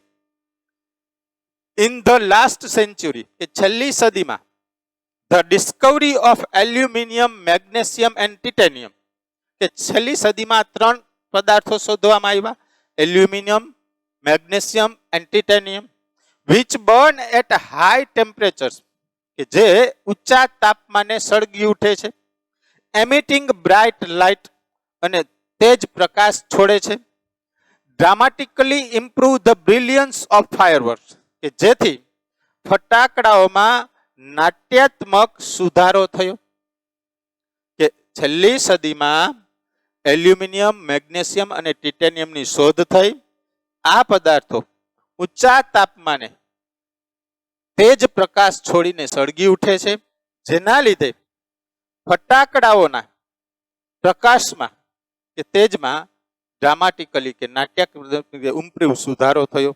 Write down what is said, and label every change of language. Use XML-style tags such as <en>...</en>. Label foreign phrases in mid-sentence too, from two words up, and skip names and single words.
<en>in the last century,</en> <gu>કે છેલ્લી સદીમાં</gu> <en>the discovery of aluminium, magnesium and titanium,</en> <gu>કે છેલ્લી સદીમાં 3 પદાર્થો શોધવામાં આવ્યા, એલ્યુમિનિયમ, મેગ્નેશિયમ એન્ડ ટિટેનિયમ,</gu> <en>which burn at high temperatures,</en> <gu>કે જે ઊંચા તાપમાને સળગી ઉઠે છે,</gu> <en>emitting bright light,</en> <gu>અને તેજ પ્રકાશ છોડે છે,</gu> <en>dramatically improve the brilliance of fireworks,</en> <gu>કે જેથી ફટાકડાઓમાં નાટ્યાત્મક સુધારો થયો. કે છેલ્લી સદીમાં એલ્યુમિનિયમ, મેગ્નેશિયમ અને ટિટેનિયમની શોધ થઈ. આ પદાર્થો ઊંચા તાપમાને તેજ પ્રકાશ છોડીને સળગી ઉઠે છે, જેના લીધે ફટાકડાઓના પ્રકાશમાં કે તેજમાં ડ્રામાટિકલી કે નાટ્યાત્મક ઇમ્પ્રૂવ સુધારો થયો.</gu>